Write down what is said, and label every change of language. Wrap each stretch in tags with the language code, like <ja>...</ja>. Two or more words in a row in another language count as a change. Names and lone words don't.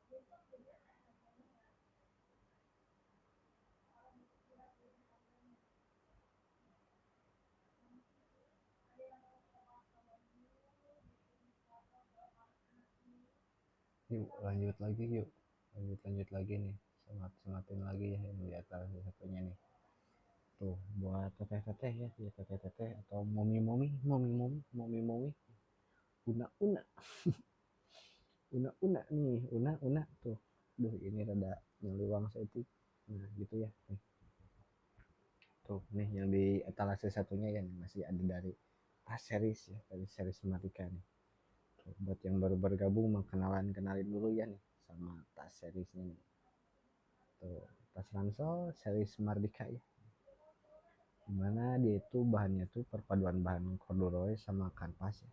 <id>Yuk lanjut lagi yuk, lanjut lagi nih, sematin lagi ya yang di atas satunya nih. Tuh buat teteh-teteh ya, ya teteh-teteh atau momi-momi, una-una, una-una nih, una-una tuh.</id> <su>Duh ini rada nyeliwang setik.</su> <id>Nah gitu ya. Tuh nih yang di etalase satunya ya nih, masih ada dari tas series ya, dari series Marika nih. Tuh, buat yang baru bergabung mau kenalin dulu ya nih sama tas seriesnya nih. Tuh tas ransel series Mardika ya, dimana dia itu bahannya tuh perpaduan bahan corduroy sama kanvas ya.</id>